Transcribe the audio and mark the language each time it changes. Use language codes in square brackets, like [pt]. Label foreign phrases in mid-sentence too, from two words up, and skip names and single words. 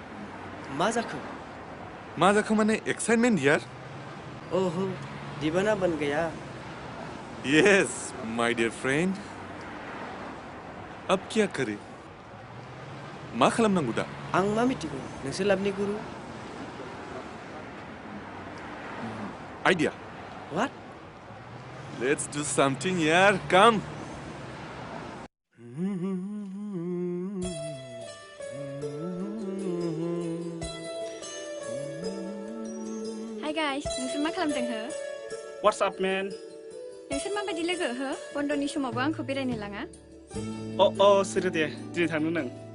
[brx] मा जाखो माने एक्साइटमेंट यार [hi] ओहो दीवाना बन गया [en] yes my dear friend [hi] अब क्या करे [brx] मा खालामनांगौ दा आं मा मिथिगौ नोंसोर लाबनि गुरु आइडिया व्हाट [en] let's do something yaar come Hi guys, [brx] नोंसोर मा खालामदों हो? [en] What's up, man? [brx] नोंसोर माबायदि लोगो हो? बन्दनि समावबो आंखौ बेरायनो लाङा? सोरो दे दिनै थांनो नों